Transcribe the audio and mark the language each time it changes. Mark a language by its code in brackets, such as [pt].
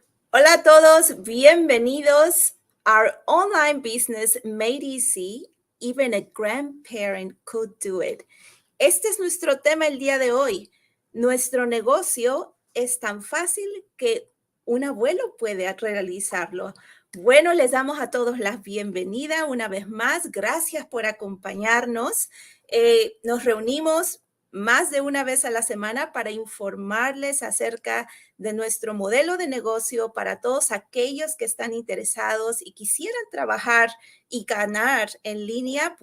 [es] Hola a todos, bienvenidos. [en] Our online business made easy. Even a grandparent could do it. [es] Este es nuestro tema el día de hoy. Nuestro negocio es tan fácil que un abuelo puede realizarlo. Bueno, les damos a todos la bienvenida una vez más. Gracias por acompañarnos. Nos reunimos más de una vez a la semana para informarles acerca de nuestro modelo de negocio para todos aquellos que están interesados y quisieran trabajar y ganar en línea.